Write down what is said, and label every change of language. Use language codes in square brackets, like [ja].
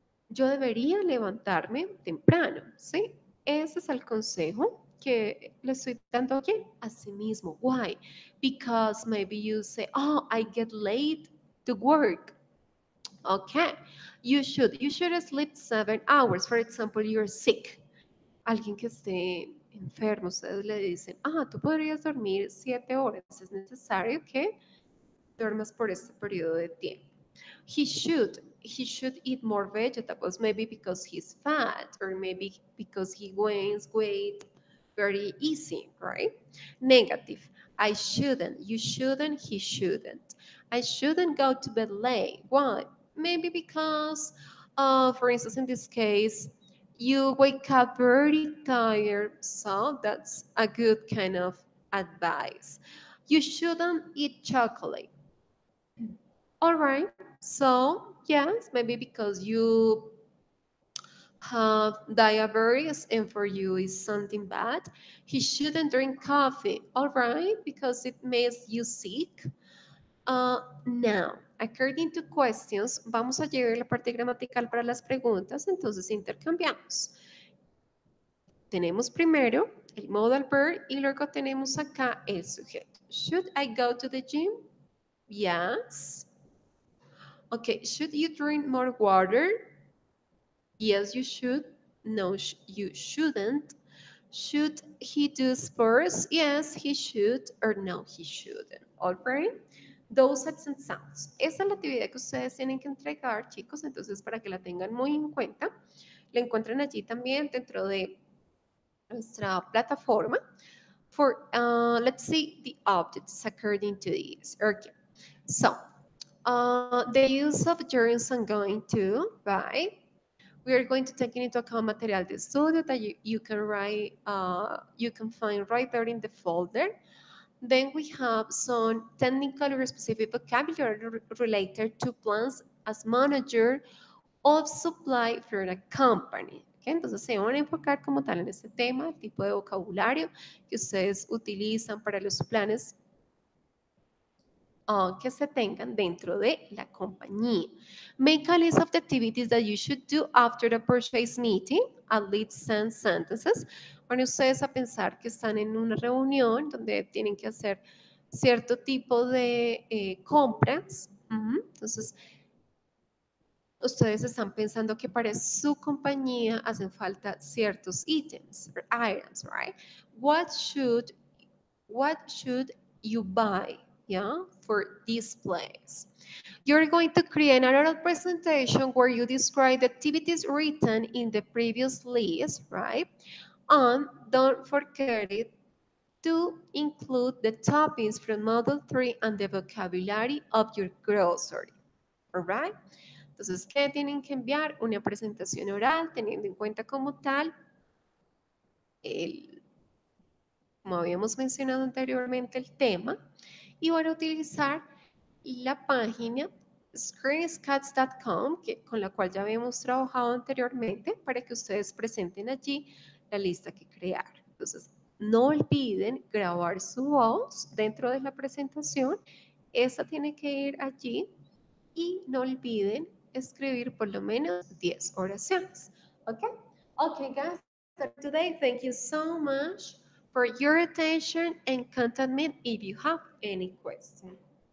[es] Yo debería levantarme temprano, ¿sí? Ese es el consejo que le estoy dando aquí. Así mismo. [en] Why? Because maybe you say, oh, I get late to work. Okay. You should sleep 7 hours. For example, you're sick. [es] Alguien que esté enfermo, ustedes le dicen, tú podrías dormir 7 horas. Es necesario que duermas por este periodo de tiempo. [en] He should eat more vegetables, maybe because he's fat or maybe because he gains weight very easy, right? Negative. I shouldn't, you shouldn't, he shouldn't. I shouldn't go to bed late. Why? Maybe because, for instance, in this case, You wake up very tired, so that's a good kind of advice. You shouldn't eat chocolate. All right. So, yes, maybe because you have diabetes and for you is something bad. He shouldn't drink coffee. All right, because it makes you sick. Now, according to questions, [es] vamos a llevar la parte gramatical para las preguntas, entonces intercambiamos. Tenemos primero el modal verb y luego tenemos acá el sujeto. [en] Should I go to the gym? Yes. Okay, should you drink more water? Yes, you should. No, you shouldn't. Should he do sports? Yes, he should. Or no, he shouldn't. All right? Those are some sounds. [es] Esa es la actividad que ustedes tienen que entregar, chicos, entonces para que la tengan muy en cuenta. La encuentran allí también dentro de nuestra plataforma. [en] For, let's see the objects according to these. Okay. So, the use of gerunds I'm going to, right? We are going to take into account [es] material de estudio [en] that you can write, you can find right there in the folder. Then we have some technical or specific vocabulary related to plans as manager of supply for a company. ¿Okay? [es] Entonces se van a enfocar como tal en este tema, el tipo de vocabulario que ustedes utilizan para los planes que se tengan dentro de la compañía. [en] Make a list of the activities that you should do after the purchase meeting, at least 10 sentences. [es] Van ustedes a pensar que están en una reunión donde tienen que hacer cierto tipo de compras. Entonces, ustedes están pensando que para su compañía hacen falta ciertos ítems, [en] or items, right? What should what should you buy, yeah, for this place? You're going to create an oral presentation where you describe the activities written in the previous list, right? And don't forget it to include the topics from Model 3 and the vocabulary of your glossary, all right? [es] Entonces, ¿qué tienen que enviar? Una presentación oral, teniendo en cuenta como tal el como habíamos mencionado anteriormente, el tema, y van a utilizar la página screenscats.com, con la cual ya habíamos trabajado anteriormente, para que ustedes presenten allí la lista que crearon. Entonces, no olviden grabar su voz dentro de la presentación. Esa tiene que ir allí y no olviden escribir por lo menos 10 oraciones. [en] Okay? Okay, guys, that's it for today. Thank you so much for your attention and contact me if you have any questions.